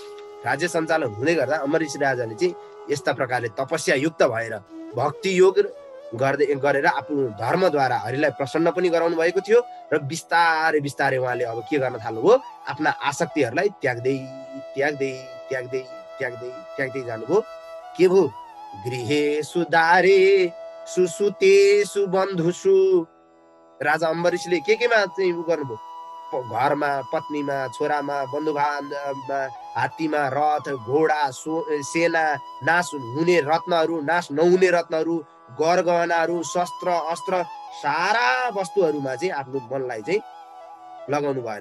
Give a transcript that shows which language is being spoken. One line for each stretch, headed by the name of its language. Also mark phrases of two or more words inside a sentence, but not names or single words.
Nepali: राज्य सञ्चालन हुँदै गर्दा अम्बरीश राजाले चाहिँ यस्ता प्रकारले तपस्या युक्त भएर भक्ति योग गरेर आफ्नो धर्मद्वारा हरिलाई प्रसन्न पनि गराउनु भएको थियो। र बिस्तारै बिस्तारै उहाँले अब के गर्न थाल्नुभयो, आफ्ना आसक्तिहरूलाई त्याग्दै त्याग्दै त्याग्दै त्याग्दै त्याग्दै जानुभयो। के भयो?
Sanskrit: गृहे सुदारे सुसुते सुबन्धुसु।
Nepali: राजा अम्बरीशले केमा चाहिँ गर्नुभयो? घरमा, पत्नीमा, छोरामा, बन्धुबान्धवमा, हात्तीमा, रथ, घोडा, सेना, नाश हुने रत्नहरू, नाश नहुने रत्नहरू, गरगहनाहरू, शस्त्र अस्त्र, सारा वस्तुहरूमा चाहिँ आफ्नो मनलाई चाहिँ लगाउनु भएन।